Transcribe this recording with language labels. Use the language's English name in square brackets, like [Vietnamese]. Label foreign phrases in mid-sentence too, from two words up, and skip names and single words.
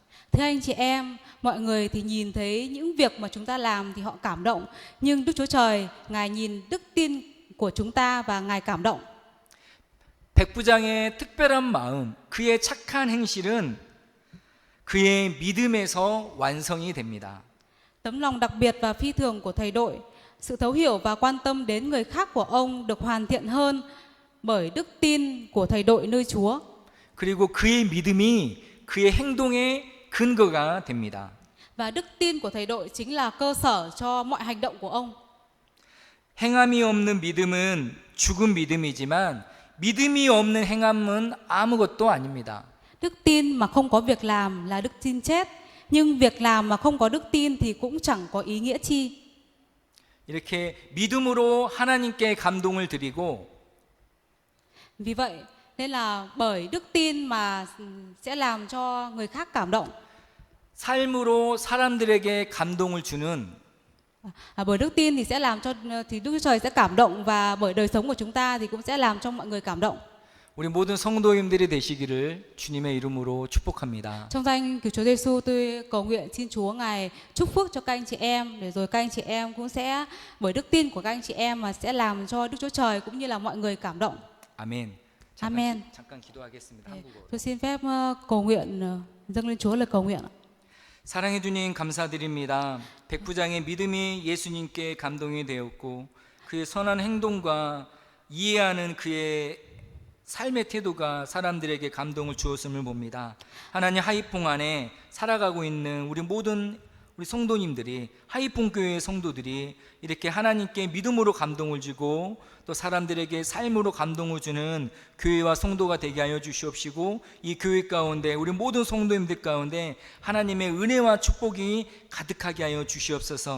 [Vietnamese] Thưa anh chị em, mọi người thì nhìn thấy những việc mà chúng ta làm thì họ cảm động, nhưng Đức Chúa Trời Ngài nhìn đức tin của chúng ta và Ngài cảm động. [Korean] 백부장의 특별한 마음, 그의 착한 행실은 그의 믿음에서 완성이 됩니다. [Vietnamese] Tấm lòng đặc biệt và phi thường của thầy đội, sự thấu hiểu và quan tâm đến người khác của ông được hoàn thiện hơn bởi đức tin của thầy đội nơi Chúa. [Korean] 그리고 그의 믿음이 그의 행동의 근거가 됩니다. [Vietnamese] Và đức tin của thầy đội chính là cơ sở cho mọi hành động của ông. [Korean] 행함이 없는 믿음은 죽은 믿음이지만 믿음이 없는 행함은 아무것도 아닙니다. [Vietnamese] Đức tin mà không có việc làm là đức tin chết, nhưng việc làm mà không có đức tin thì cũng chẳng có ý nghĩa chi. [Korean] 이렇게 믿음으로 하나님께 감동을 드리고 [Vietnamese] Vì vậy nên là bởi đức tin mà sẽ làm cho người khác cảm động. [Korean] 삶으로 사람들에게 감동을 주는 [Vietnamese] Bởi đức tin thì sẽ làm cho Đức Chúa Trời sẽ cảm động, và bởi đời sống của chúng ta thì cũng sẽ làm cho mọi người cảm động. [Korean] 우리 모든 성도님들이 되시기를 주님의 이름으로 축복합니다. [Vietnamese] Trong danh Cứu Chúa Giêsu, tôi cầu nguyện xin Chúa Ngài chúc phước cho các anh chị em, để rồi các anh chị em cũng sẽ bởi đức tin của các anh chị em mà sẽ làm cho Đức Chúa Trời cũng như là mọi người cảm động. [Korean] 아멘. [Vietnamese] Amen. [Korean] 잠깐 기도하겠습니다. 한국어로. [Vietnamese] Tôi xin phép cầu nguyện dâng lên Chúa lời cầu nguyện. [Korean] 사랑해 주님 감사드립니다. 백부장의 믿음이 예수님께 감동이 되었고 그의 선한 행동과 이해하는 그의 삶의 태도가 사람들에게 감동을 주었음을 봅니다. 하나님, 하이퐁 안에 살아가고 있는 우리 모든 우리 성도님들이, 하이퐁 교회의 성도들이 이렇게 하나님께 믿음으로 감동을 주고 또 사람들에게 삶으로 감동을 주는 교회와 성도가 되게 하여 주시옵시고, 이 교회 가운데 우리 모든 성도님들 가운데 하나님의 은혜와 축복이 가득하게 하여 주시옵소서.